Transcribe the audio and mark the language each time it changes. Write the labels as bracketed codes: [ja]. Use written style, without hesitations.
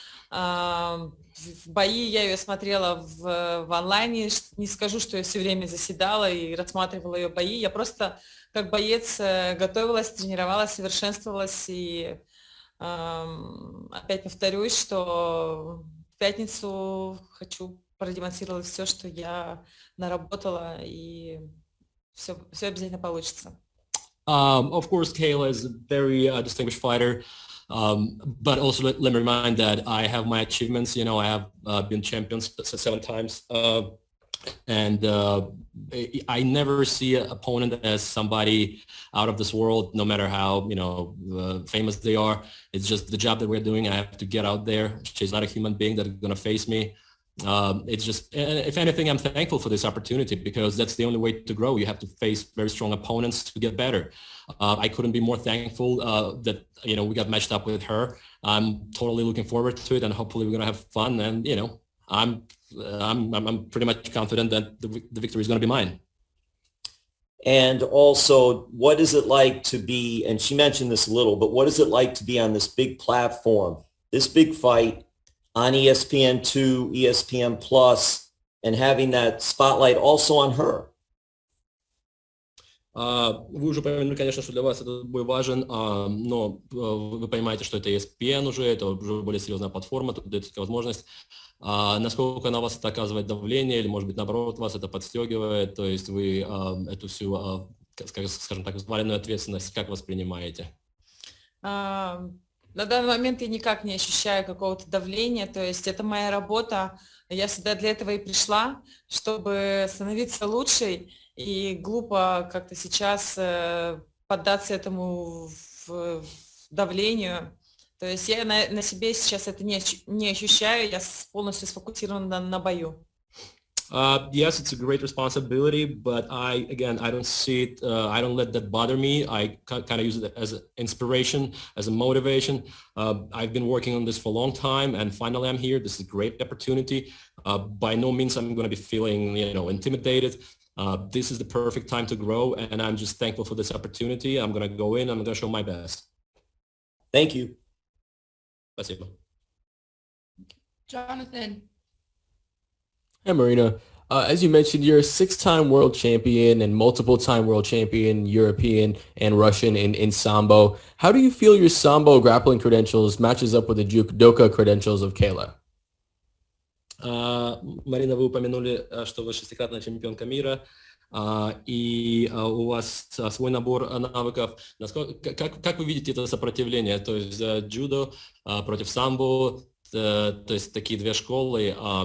[ru] В бои я ее смотрела в онлайне, не скажу, что я все время заседала и рассматривала ее бои, я просто как боец готовилась, тренировалась, совершенствовалась, и опять повторюсь, что в пятницу хочу продемонстрировать все, что я наработала, и все обязательно получится. [en] Of course, Kayla is a very distinguished fighter, but also let me remind that I have my achievements. You know, I have been champion 7 times, and I never see an opponent as somebody out of this world, no matter how famous they are. It's just the job that we're doing. I have to get out there. She's not a human being that's going to face me. It's just, if anything, I'm thankful for this opportunity because that's the only way to grow. You have to face very strong opponents to get better. I couldn't be more thankful that we got matched up with her. I'm totally looking forward to it, and hopefully we're gonna have fun. And I'm pretty much confident that the victory is gonna be mine. And also, what is it like to be, and she mentioned this a little, but what is it like to be on this big platform, this big fight on ESPN2, ESPN Plus, and having that spotlight also on her? [ru] Вы уже упомянули, конечно, что для вас этот бой важен, но вы понимаете, что это ESPN уже, это уже более серьезная платформа, тут дается такая возможность. Насколько на вас это оказывает давление, или, может быть, наоборот, вас это подстегивает, то есть вы эту всю, скажем так, взваленную ответственность как воспринимаете? На данный момент я никак не ощущаю какого-то давления, то есть это моя работа, я сюда для этого и пришла, чтобы становиться лучшей, и глупо как-то сейчас поддаться этому давлению. То есть я на себе сейчас это не ощущаю, я полностью сфокусирована на бою. [en] Yes, it's a great responsibility, but I don't see it, I don't let that bother me. I kind of use it as an inspiration, as a motivation. I've been working on this for a long time, and finally I'm here. This is a great opportunity. By no means I'm going to be feeling, intimidated. This is the perfect time to grow, and I'm just thankful for this opportunity. I'm going to go in, I'm going to show my best. Thank you. [ru] Спасибо. [en] Jonathan. Hey, Marina. As you mentioned, you're a 6-time world champion and multiple-time world champion, European and Russian in Sambo. How do you feel your Sambo grappling credentials matches up with the judoka credentials of Kayla? [ru] Марина, вы упомянули, что вы 6-кратная чемпионка мира, и у вас свой набор навыков. Как вы видите это сопротивление? То есть джудо против самбо, то есть такие две школы.